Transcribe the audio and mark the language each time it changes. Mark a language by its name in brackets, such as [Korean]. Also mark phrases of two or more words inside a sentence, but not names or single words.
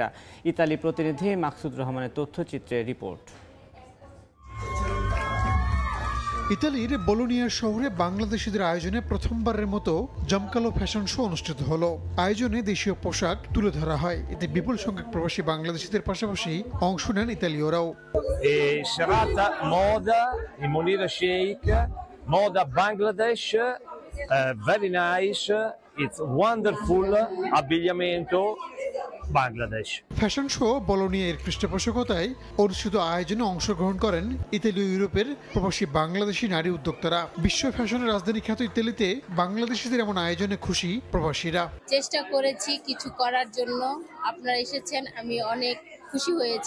[Bangla] ইতালি প্রতিনিধি মাকসুদ রহমানের তথ্যচিত্রে রিপোর্ট। ইতালির বোলোনিয়া শহরে বাংলাদেশিদের আয়োজনে প্রথমবারের মতো জমকালো ফ্যাশন শো অনুষ্ঠিত হলো। আয়োজনে দেশীয় পোশাক তুলে ধরা হয়। এতে বিপুল সংখ্যক প্রবাসী বাংলাদেশিদের পাশাপাশি অংশ নেন ইতালীয়রাও। [Italian] serata moda in Monira Sheikh, moda Bangladesh, [English] very nice, it's wonderful [Italian] abbigliamento Bangladesh. [Bangla] ফ্যাশন শো বোলোনিয়ার পৃষ্ঠপোষকতায় অনুষ্ঠিত আয়োজনে অংশগ্রহণ করেন ইতালীয় ইউরোপের প্রবাসী বাংলাদেশি নারী উদ্যোক্তারা। বিশ্ব ফ্যাশনের রাজধানী খ্যাত ইতালিতে বাংলাদেশিদের এমন আয়োজনে খুশি প্রবাসীরা। চেষ্টা করেছি কিছু করার জন্য, আপনারা এসেছেন, আমি অনেক খুশি হয়েছি।